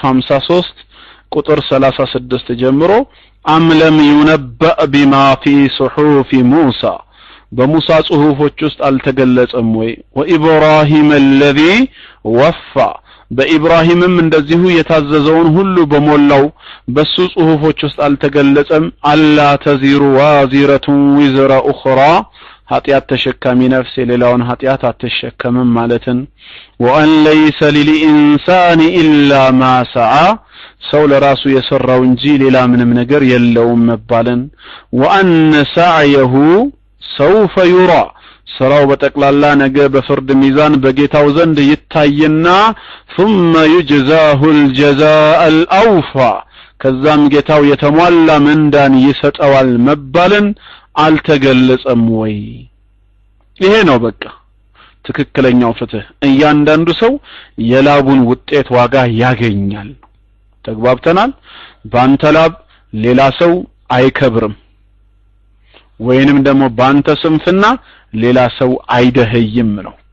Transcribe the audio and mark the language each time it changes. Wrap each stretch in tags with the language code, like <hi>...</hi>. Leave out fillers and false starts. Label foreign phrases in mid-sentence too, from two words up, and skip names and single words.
<am>53 ቁጥር 36 ጀምሮ</am> <ar>أم لم ينبأ بما في صحف موسى</ar> <am>በሙሳ ጽሁፎች ውስጥ አልተገለጸም ወይ</am> <ar>وإبراهيم الذي وفى</ar> <am>በኢብራሂምም እንደዚሁ የታዘዘውን ሁሉ በሞላው በሱ ጽሁፎች ውስጥ አልተገለጸም</am> <ar>ألا تزر وازرة وزر أخرى</ar> <am>ኃጢአት ተሸካሚ ነፍስ የሌላውን ኃጢአት አትሸከምም ማለትን</am> <ar>وأن ليس للإنسان إلا ما</ar> <am>ሰዓ ሰው ለራሱ የሰራው እንጂ ሌላ ምንም ነገር የለውም መባልን</am> <ar>وأن سعيه سوف يرى</ar> <am>ስራው በጠቅላላ ነገ በፍርድ ሚዛን በጌታው ዘንድ ይታየና</am> <ar>ثم يجزاه الجزاء</ar> <am>الأوفى ከዛም ጌታው የተሟላ ምንዳን ይሰጠዋል መባልን አልተገለጸም ወይ ይሄ ነው በቃ ትክክለኛው ፍትህ እያንዳንዱ ሰው የላቡን ውጤት ዋጋ ያገኛል ተግባብተናል ባንተ ላብ ሌላ ሰው አይከብርም ወይንም ደግሞ ባንተ ስንፍና ሌላ ሰው አይደህይም ነው</am>